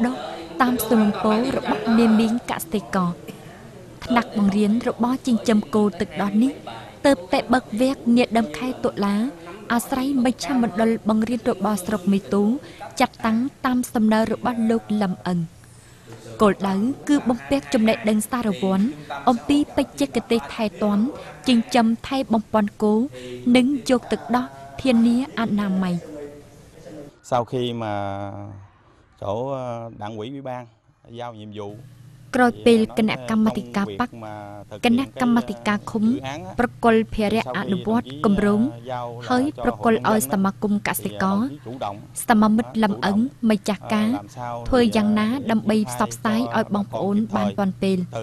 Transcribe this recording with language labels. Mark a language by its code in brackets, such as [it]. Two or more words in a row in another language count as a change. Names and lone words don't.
[km] ដុះតាមសំណុំពររបស់មេមីងកសិករថ្នាក់បង្រៀនរបស់ចិញ្ចឹមគោទឹកដោះនេះទើបតែបើកវគ្គនាដើមខែតុលាអាស្រ័យមជ្ឈមណ្ឌលបង្រៀនរបស់ស្រុកមេទូចាត់តាំងតាមសំណើរបស់លោកលឹមអឹងគោលដៅគឺបំពាក់ចំណេះដឹងសារវ័នអំពីបច្ចេកទេសថែទាំចិញ្ចឹមថែបំពន់គោនិងយកទឹកដោះធានាអនាម័យ [vi] Sau khi mà chỗ đảng ủy ủy ban giao nhiệm vụ [km] ក្រោយពេលគណៈកម្មាធិការបកគណៈកម្មាធិការឃុំប្រកុលភារៈអនុវត្តគម្រោងហើយប្រកុលឲ្យសមាគមកសិករសមាមិត្តលំអឹងម្ចាស់ការធ្វើយ៉ាងណាដើម្បីផ្សព្វផ្សាយឲ្យបងប្អូនបានទាន់ពេល